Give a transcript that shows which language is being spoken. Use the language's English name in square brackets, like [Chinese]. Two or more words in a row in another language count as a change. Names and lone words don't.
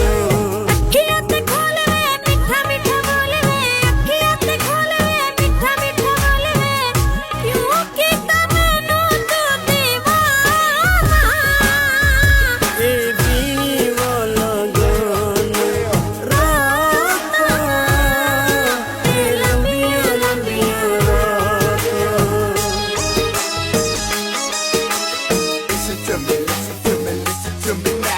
[Punjabi] ਅੱਖੀਆਂ ਤੇ ਖੋਲ੍ਹ ਵੇ ਮਿੱਠਾ ਮਿੱਠਾ ਬੋਲ ਵੇ, ਅੱਖੀਆਂ ਤੇ ਖੋਲ੍ਹ ਵੇ ਮਿੱਠਾ ਮਿੱਠਾ ਬੋਲ ਵੇ, ਕਿਉਂ ਕੀਤਾ ਮੈਨੂੰ ਤੂੰ ਦੀਵਾਨਾ। ਏ ਵੀਣੀ ਵਾਲਾ ਗਾਨਾ, ਰਾਤਾਂ ਏ ਲੰਬੀਆਂ ਲੰਬੀਆਂ ਰਾਤਾਂ। [English] Listen to me, listen to me, listen to me.